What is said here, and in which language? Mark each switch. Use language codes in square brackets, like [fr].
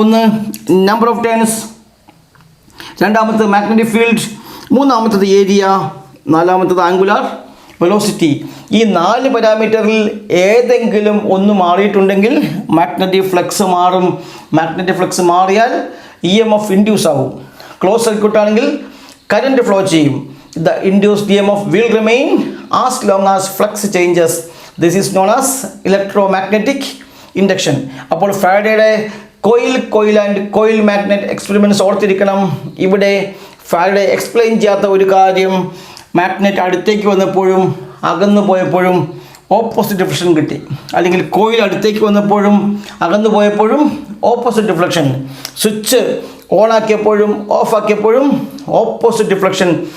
[ml] ഒന്ന് number of turns, രണ്ടാമത്തത് magnetic field, മൂന്നാമത്തത് ഏരിയ, നാലാമത്തത് ആംഗുലാർ വെലോസിറ്റി. ഈ 4 പാരാമീറ്ററിൽ ഏതെങ്കിലും ഒന്ന് മാറിയിട്ടുണ്ടെങ്കിൽ മാഗ്നറ്റിക് ഫ്ലക്സ് മാറും. മാഗ്നറ്റിക് ഫ്ലക്സ് മാറിയാൽ EMF ഇൻഡ്യൂസ് ആവും. ക്ലോസ് സർക്യൂട്ട് ആണെങ്കിൽ കറണ്ട് ഫ്ലോ ചെയ്യും. [en] The induced EMF will remain as long as flux changes. This is known as electromagnetic induction. [ml] അപ്പോൾ ഫാരഡേയുടെ coil and coil magnet experiments ഓർത്തിരിക്കണം. ഇവിടെ Faraday explain ചെയ്യാത്ത ഒരു കാര്യം, മാഗ്നറ്റ് അടുത്തേക്ക് വന്നപ്പോഴും അകന്നു പോയപ്പോഴും ഓപ്പോസിറ്റ് ഡിഫ്ലക്ഷൻ കിട്ടി, അല്ലെങ്കിൽ കോയിൽ അടുത്തേക്ക് വന്നപ്പോഴും അകന്നു പോയപ്പോഴും opposite deflection, switch on ആക്കിയപ്പോഴും of ആക്കിയപ്പോഴും opposite deflection.